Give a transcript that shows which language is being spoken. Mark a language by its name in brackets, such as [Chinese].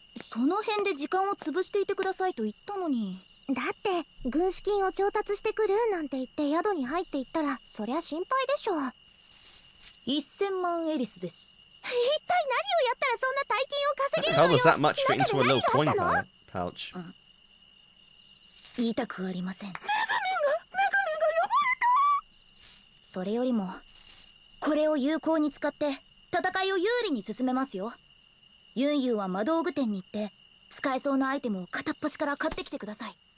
[Japanese] その辺で時間を潰していてくださいと言ったのに。だって軍資金を調達してくるなんて言って宿に入っていったらそりゃ心配でしょ。 1000万エリスです。一体何をやったらそんな大金を稼げるのよ。 [English] How does that much fit into a little coin pouch? [Japanese] 言いたくありません。メグミンが呼ばれた。それよりもこれを有効に使って戦いを有利に進めますよ。ユンユンは魔道具店に行って使えそうなアイテムを片っ端から買ってきてください。